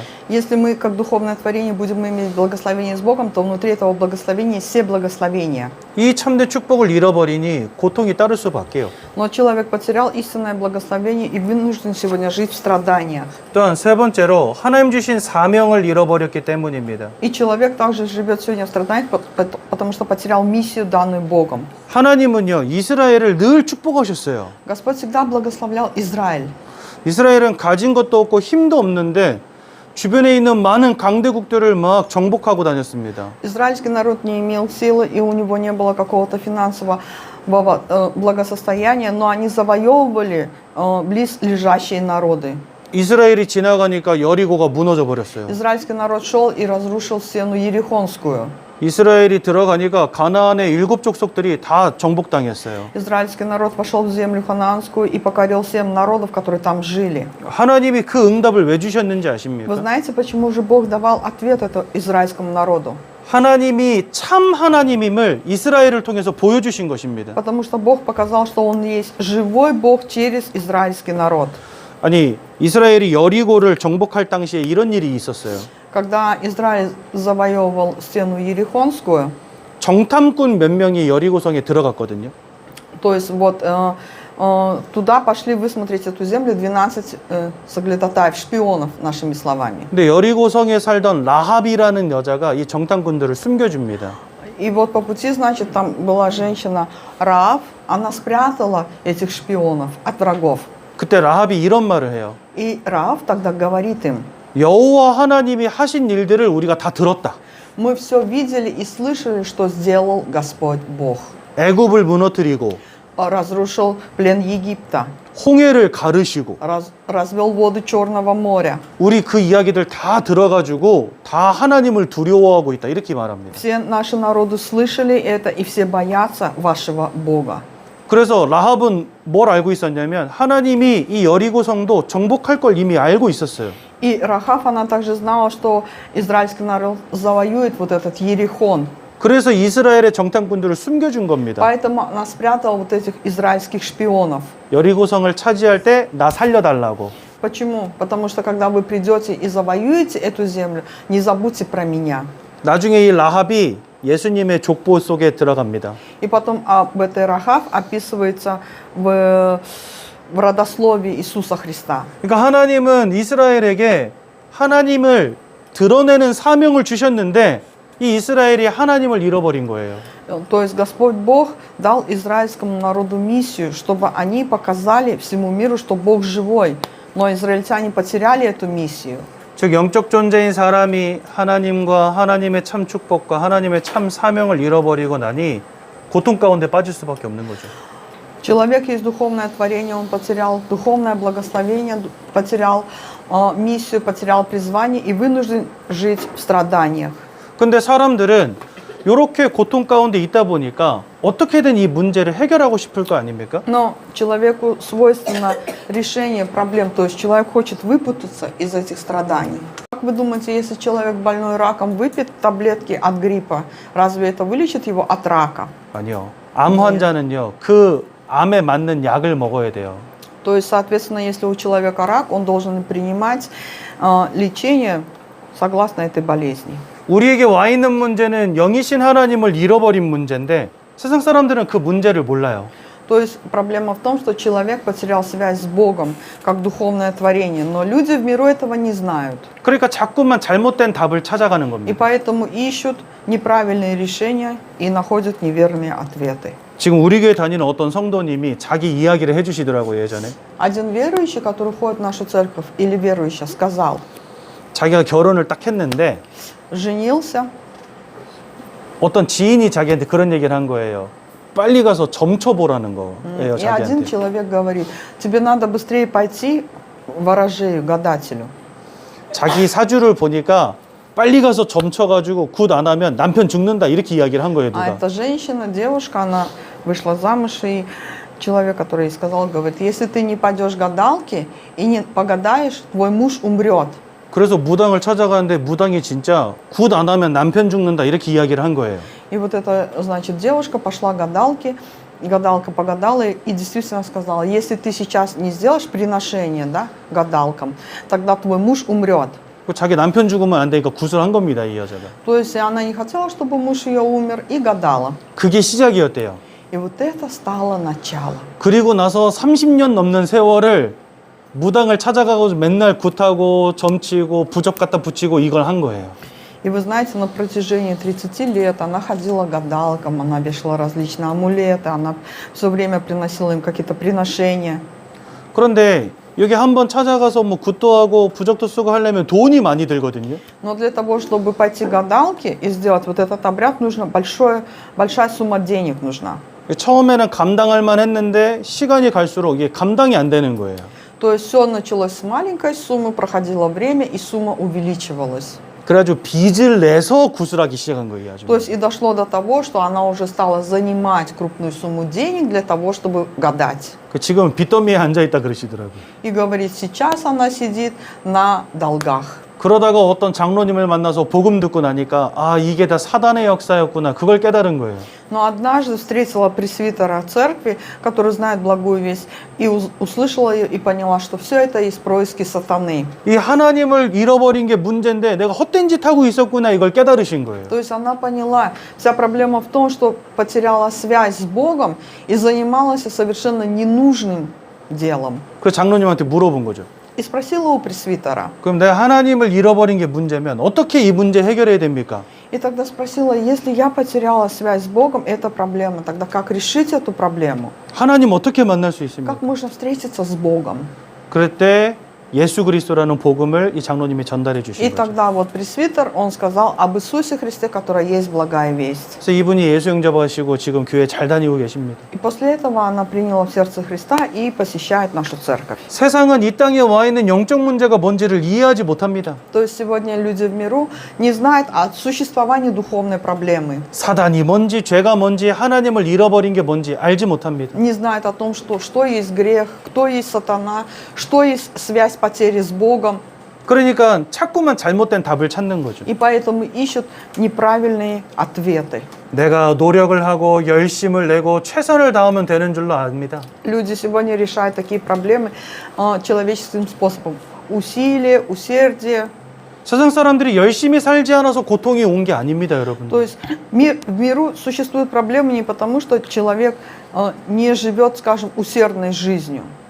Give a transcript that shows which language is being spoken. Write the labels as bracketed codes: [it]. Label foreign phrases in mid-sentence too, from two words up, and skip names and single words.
[ru] Если мы, как духовное творение, будем иметь благословение с Богом, то внутри этого благословения все благословения. [ko] 이 참된 축복을 잃어버리니 고통이 따를 수밖에요. [ru] Но человек потерял истинное благословение и вынужден сегодня жить в страданиях. [ko] 또한 세 번째로 하나님 주신 사명을 잃어버렸기 때문입니다. [ru] И человек также живет сегодня в страданиях, потому что потерял миссию, данную Богом. [ko] 하나님은요, 이스라엘을 늘 축복하셨어요. [ru] Господь всегда благословлял Израиль. [ko] 이스라엘은 가진 것도 없고 힘도 없는데 주변에 있는 많은 강대국들을 막 정복하고 다녔습니다. [ru] Израильский народ не имел силы, и у него не было какого-то финансового благосостояния, но они завоевывали близлежащие народы. [ko] 이스라엘이 지나가니까 여리고가 무너져 버렸어요. [ru] Израильский народ шел и разрушил стену Ерихонскую. [ko] 이스라엘이 들어가니까 가나안의 7 족속들이 다 정복당했어요. [ru] Израильский народ пошел в землю ханаанскую и покорил 7 народов, которые там жили. [ko] 하나님이 그 응답을 왜 주셨는지 [ru] Вы [ko] 아십니까? [ru] знаете, почему же Бог давал ответ этому израильскому народу? [ko] 하나님이 참 하나님임을 이스라엘을 통해서 보여주신 것입니다. [ru] Потому что Бог показал, что Он есть живой Бог через израильский народ. [ko] 아니, 이스라엘이 여리고를 정복할 당시에 이런 일이 있었어요. [ru] Когда Израиль завоевывал стену Ерихонскую, [ko] 정탐꾼 몇 명이 여리고성에 들어갔거든요. [ru] то есть вот туда пошли высмотреть эту землю 12 соглядатаев, шпионов, нашими словами. [ko] 근데 여리고성에 살던 라합이라는 여자가 이 정탐꾼들을 숨겨줍니다. [ru] И вот по пути, значит, там была женщина Раав, она спрятала этих шпионов от врагов. [ko] 그때 라합이 이런 말을 해요. [ru] И Раав тогда говорит им: [ko] 여호와 하나님이 하신 일들을 우리가 다 들었다. [ru] мы все видели и слышали, что сделал Господь Бог. [ko] 애굽을 무너뜨리고 [ru] Разрушил плен Египта, [ko] 홍해를 가르시고 [ru] развел воды Черного моря. [ko] 우리 그 이야기들 다 들어가지고 다 하나님을 두려워하고 있다. 이렇게 말합니다. [ru] Все наши народы слышали это, и все боятся вашего Бога. [ko] 그래서 라합은 뭘 알고 있었냐면 하나님이 이 여리고 성도 정복할 걸 이미 알고 있었어요. [ru] И Рахав, она также знала, что израильский народ завоюет вот этот Ерихон. [ko] 그래서 이스라엘의 정탐꾼들을 숨겨준 겁니다. [ru] Поэтому она спрятала вот этих израильских шпионов. [ko] 여리고성을 차지할 때 나 살려달라고. [ru] Почему? Потому что когда вы придете и завоюете эту землю, не забудьте про меня. [ko] 나중에 이 라합이 예수님의 족보 속에 들어갑니다. [ru] И потом об этой Рахав описывается в родословии Иисуса Христа. [ko] 그러니까 하나님은 이스라엘에게 하나님을 드러내는 사명을 주셨는데 이 이스라엘이 하나님을 잃어버린 거예요. [ru] То есть Господь Бог дал израильскому народу миссию, чтобы они показали всему миру, что Бог живой. Но израильтяне потеряли эту миссию. [ko] 즉 영적 존재인 사람이 하나님과 하나님의 참 축복과 하나님의 참 사명을 잃어버리고 나니 고통 가운데 빠질 수밖에 없는 거죠. [ru] Человек есть духовное творение, он потерял духовное благословение, потерял миссию, потерял призвание и вынужден жить в страданиях. [ko] 근데 사람들은 이렇게 고통 가운데 있다 보니까 어떻게든 이 문제를 해결하고 싶을 거 아닙니까? [ru] Но человеку свойственно решение проблем, то есть человек хочет выпутаться из этих страданий. Как вы думаете, если человек больной раком выпьет таблетки от гриппа, разве это вылечит его от рака? [ko] 아니요. 암 환자는요, 그 암에 맞는 약을 먹어야 돼요. [ru] То есть, соответственно, если у человека рак, он должен принимать лечение согласно этой болезни. [ko] 우리에게 와 있는 문제는 영이신 하나님을 잃어버린 문제인데 세상 사람들은 그 문제를 몰라요. [ru] То есть проблема в том, что человек потерял связь с Богом как духовное творение, но люди в миру этого не знают. [ko] 그러니까 자꾸만 잘못된 답을 찾아가는 [ru] И [ko] 겁니다. [ru] поэтому ищут неправильные решения и находят неверные ответы. [ko] 지금 우리 교회 다니는 어떤 성도님이 자기 이야기를 해주시더라고요, 예전에. [ru] Один верующий, который входит в нашу церковь, или верующая, сказал, [ko] 자기가 결혼을 딱 했는데 [ru] женился, [ko] 어떤 지인이 자기한테 그런 얘기를 한 거예요. 빨리 가서 점쳐보라는 거예요, [ru] и один [ko] 자기한테. [ru] человек говорит, тебе надо быстрее пойти к ворожею, гадателю. [ko] 자기 사주를 보니까 빨리 가서 점쳐가지고 굿 안 하면 남편 죽는다 이렇게 이야기를 한 거예요, [ru] А [ko] 누가. [ru] эта женщина, девушка, она вышла замуж, и человек, который ей сказал, говорит, если ты не пойдешь к гадалке и не погадаешь, твой муж умрет. [ko] 그래서 무당을 찾아가는데 무당이 진짜 굿 안 하면 남편 죽는다 이렇게 이야기를 한 거예요. [ru] И вот эта, значит, девушка пошла к гадалке, и гадалка погадала и действительно сказала, если ты сейчас не сделаешь приношение, да, гадалкам, тогда твой муж умрет. [ko] 자기 남편 죽으면 안 되니까 굿을 한 겁니다, 이 여자가. [ru] То есть она не хотела, чтобы муж ее умер, и гадала. [ko] 그게 시작이었대요. [ru] И вот это стало начало. [ko] 그리고 나서 30년 넘는 세월을 무당을 찾아가고 맨날 굿하고 점치고 부적 갖다 붙이고 이걸 한 거예요. [ru] И вы знаете, на протяжении 30 лет она ходила к гадалкам, она вешала различные амулеты, она все время приносила им какие-то приношения. [ko] 그런데 여기 한번 찾아가서 뭐 굿도 하고 부적도 쓰고 하려면 돈이 많이 들거든요. [ru] Но для того, чтобы пойти к гадалке и сделать вот этот обряд, нужно большая сумма денег нужна. [ko] 처음에는 감당할 만 했는데 시간이 갈수록 이게 감당이 안 되는 거예요. [ru] То есть все началось с маленькой суммы, проходило время, и сумма увеличивалась. [ko] 그래가지고 빚을 내서 굿을 하기 시작한 거예요. 아주. [ru] То есть и дошло до того, что она уже стала занимать крупную сумму денег для того, чтобы гадать. [ko] 지금 빚더미에 앉아있다 그러시더라고요. [ru] И говорит, сейчас она сидит на долгах. [ko] 그러다가 어떤 장로님을 만나서 복음 듣고 나니까 아 이게 다 사단의 역사였구나 그걸 깨달은 거예요. [ru] Но однажды встретила пресвитера церкви, который знает благую весть, и услышала ее и поняла, что все это из происки сатаны. [ko] 이 하나님을 잃어버린 게 문제인데 내가 헛된 짓 하고 있었구나 이걸 깨달으신 거예요. [ru] То есть она поняла, вся проблема в том, что потеряла связь с Богом и занималась совершенно ненужным делом. [ko] 그 장로님한테 물어본 거죠. [ru] И спросила у пресвитера. [ko] 그럼 내가 하나님을 잃어버린 게 문제면 어떻게 이 문제 해결해야 됩니까? [ru] И тогда спросила, если я потеряла связь с Богом, это проблема, тогда как решить эту проблему? [ko] 하나님 어떻게 만날 수 있습니까? [ru] Как можно встретиться с Богом? [ko] 그럴 때 예수 그리스도라는 복음을 이 장로님이 전달해 [ru] И [ko] 주신 거죠. [ru] тогда вот пресвитер, он сказал об Иисусе Христе, которая есть благая весть. [ko] 그래서 이분이 예수 영접하시고 지금 교회 잘 다니고 계십니다. [ru] И после этого она приняла в сердце Христа и посещает нашу церковь. [ko] 세상은 이 땅에 와 있는 영적 문제가 뭔지를 이해하지 못합니다. [ru] То есть сегодня люди в миру не знают о существовании духовной проблемы, [ko] 사단이 뭔지 죄가 뭔지 하나님을 잃어버린 게 뭔지 알지 못합니다. [ru] не знают о том, что есть грех, кто есть сатана, что есть связь потери с Богом. [ko] 그러니까 자꾸만 잘못된 답을 찾는 거죠. [ru] И поэтому ищут неправильные ответы. [ko] 내가 노력을 하고 열심을 내고 최선을 다하면 되는 줄로 압니다. [ru] Люди сегодня решают такие проблемы человеческим способом. Усилие, усердие. [ko] 세상 사람들이 열심히 살지 않아서 고통이 온 게 아닙니다, 여러분. [ru] То есть в миру существуют проблемы не потому, что человек не живет, скажем, усердной жизнью.